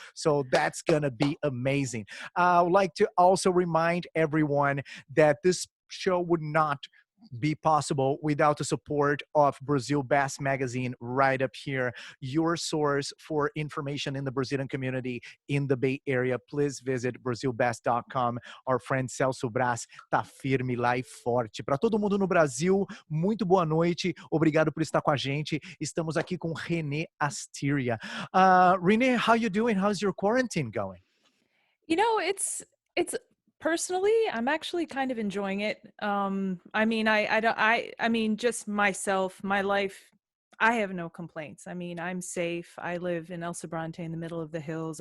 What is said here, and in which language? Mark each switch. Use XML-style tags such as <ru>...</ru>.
<en>So that's going to be amazing. I would like to also remind everyone that this show would not be possible without the support of Brazil Bass Magazine right up here, your source for information in the Brazilian community in the Bay Area. Please visit brazilbass.com. Our friend</en> <pt>Celso Brás tá firme lá e forte. Para todo mundo no Brasil, muito boa noite. Obrigado por estar com a gente. Estamos aqui com Renay Asteria.</pt> <en>Renay, how you doing? How's your quarantine going? You know, it's personally, I'm actually kind of enjoying it. I mean, I don't, I mean, just myself, my life, I have no complaints. I mean, I'm safe. I live in El Sobrante in the middle of the hills.</en>